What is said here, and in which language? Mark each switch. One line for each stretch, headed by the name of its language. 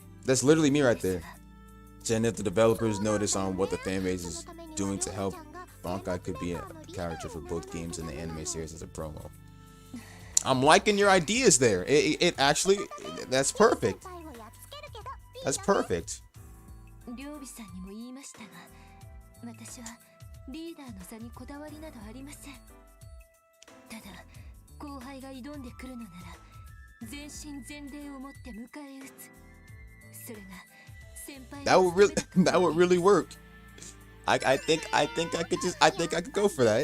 English: that's literally me right there. And if the developers notice on what the fan base is doing to help, Bankai could be a character for both games and the anime series as a promo. I'm liking your ideas there. It actually, that's perfect. That's perfect.
Japanese: 両備さんにも言いましたが、私はリーダーの座にこだわりなどありません。ただ、後輩が挑んでくるのなら、全身全霊をもって迎え撃つ。それが先輩
English: That would really work. I think I could go for that.